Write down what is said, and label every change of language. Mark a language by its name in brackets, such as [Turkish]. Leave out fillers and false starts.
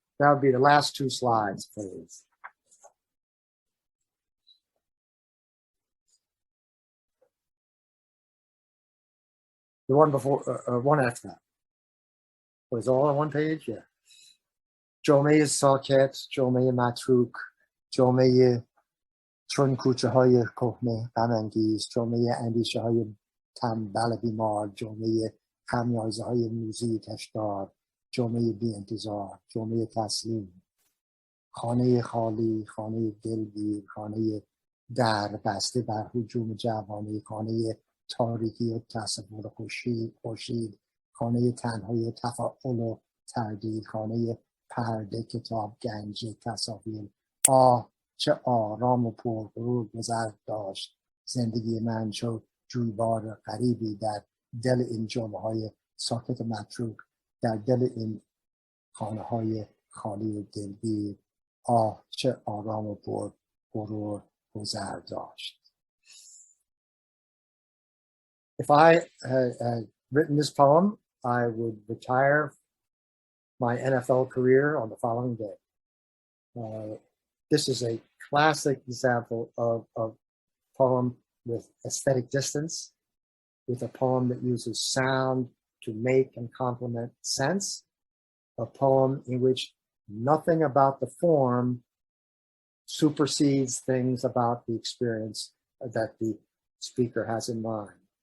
[English] That would be the last 2 slides, please. The one before, one after that. Was all on one page? Yeah. [Persian] جامعه ساکت، جامعه متروک، جامعه چون کوچه های کهنه غم‌انگیز، جامعه اندیشه های تنبل بیمار، جامعه خمیازه های موزی کشدار، جامعه بی انتظار، جامعه تسلیم، خانه خالی، خانه دلگیر، خانه در بسته بر هجوم جوانه، خانه تاریکی و تصور خورشید، خانه تنهای تفاعل و تردید، خانه پرده کتاب گنج تصاویر. چه آرام و پرغرور گذر داشت زندگی من، چو جویبار غریبی در دل این جامعه های ساکت متروک، در دل این خانه‌های خالی دلگیر، آه چه آرام و غرور گذر داشت. [English] If I had written this poem, I would retire my NFL career on the following day. This is a classic example of poem with aesthetic distance, with a poem that uses sound to make and complement sense, a poem in which nothing about the form supersedes things about the experience that the speaker has in mind.